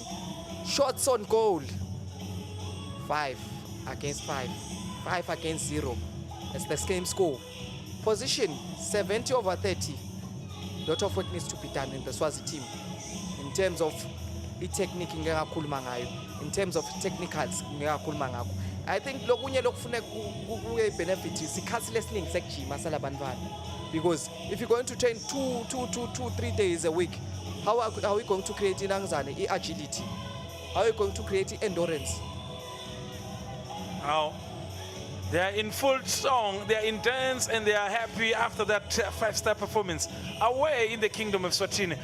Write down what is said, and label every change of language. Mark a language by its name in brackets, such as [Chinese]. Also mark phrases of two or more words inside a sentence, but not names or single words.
[English] Shots on goal, 5 against 5, 5 against 0. That's the same score. Position, 70/30. Lot of work needs to be done in the Swazi team. In terms of technique, in terms of technicals, I think [Swati] lokunye lokufuna [English] benefit is [Swati] ikhathi lesiningi sekujima salabantwana, [English] because if you're going to train 3 days a week, how are we going to create agility? How are we going to create endurance? Now, they are in full song, they are in dance, and they are happy after that 5-star performance away in the Kingdom of Eswatini.